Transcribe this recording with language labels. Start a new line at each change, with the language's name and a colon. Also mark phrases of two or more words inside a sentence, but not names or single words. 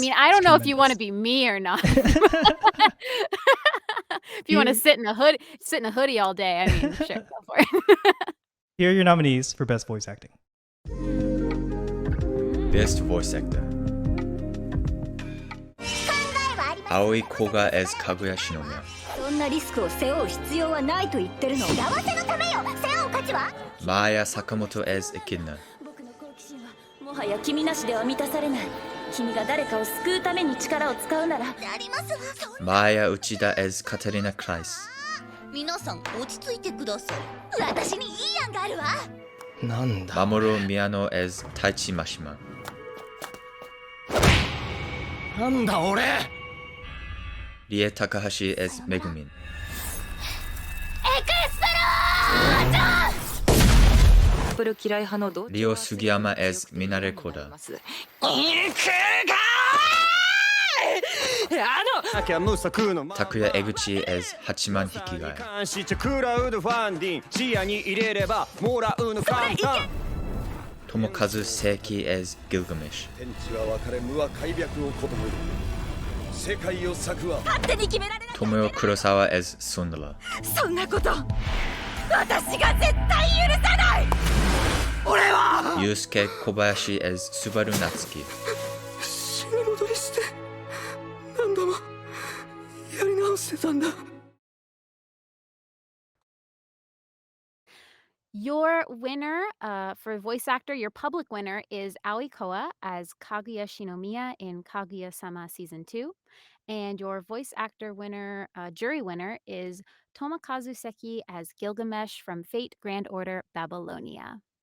English: I mean, I don't know if you want to be me or not. If you want to sit in a hoodie all day, I mean, sure, go for it. Here are your nominees for Best Voice Acting. Best Voice Actor. Aoi Koga as Kaguya Shinomiya.
Japanese: そんなリスクを背負う必要はないと言ってるの。幸せのためよ。背負う価値は。
English: Maya Sakamoto as Echidna.
Japanese: 僕の好奇心はもはや君なしでは満たされない。君が誰かを救うために力を使うなら。やりますわ。
English: Maya Uchida as Katarina Kreis.
Japanese: 皆さん落ち着いてください。私にいい案があるわ。
English: なんだ。Mamoru Miyano as Taichi Mashima.
Japanese: なんだ俺。
English: Rie Takahashi as Megumin.
Japanese: エクストロー嫌い派のど
English: Ryo Sugiyama as Minare Koda. Takuya Eguchi as Hachiman Hikigai. Tomokazu Seiki as Gilgamesh. Tomoyo Kurosawa as Sundala.
Japanese: そんなこと私が絶対許さない俺は
English: Yusuke Kobayashi as Subaru Natsuki.
Japanese: 死に戻りして何度もやり直してたんだ
English: Your winner for voice actor, your public winner is Aoi Koa as Kaguya Shinomiya in Kaguya-sama Season 2. And your voice actor winner, jury winner, is Tomokazu Seki as Gilgamesh from Fate Grand Order Babylonia.